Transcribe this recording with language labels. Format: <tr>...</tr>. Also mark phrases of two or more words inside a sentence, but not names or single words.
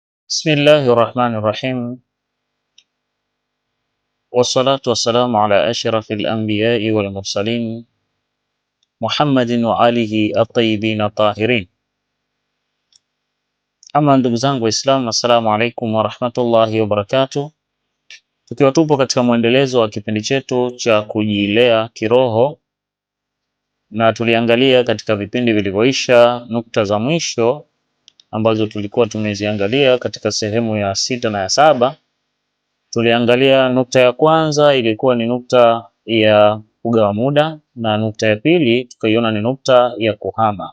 <ar>بسم الله الرحمن الرحيم والصلاة والسلام على أشرف الأنبياء والمرسلين محمد وآله الطيبين الطاهرين.</ar> <sw>Ama ndugu zangu Waislamu,</sw> <ar>السلام عليكم ورحمة الله وبركاته.</ar> <sw>Tukiwa tupo katika mwendelezo wa kipindi chetu cha kujilea kiroho, na tuliangalia katika vipindi vilivyoisha nukta za mwisho ambazo tulikuwa tumeziangalia katika sehemu ya 6 na ya 7. Tuliangalia nukta ya kwanza ilikuwa ni nukta ya kugawa muda, na nukta ya pili tukaiona ni nukta ya kuhama.</sw>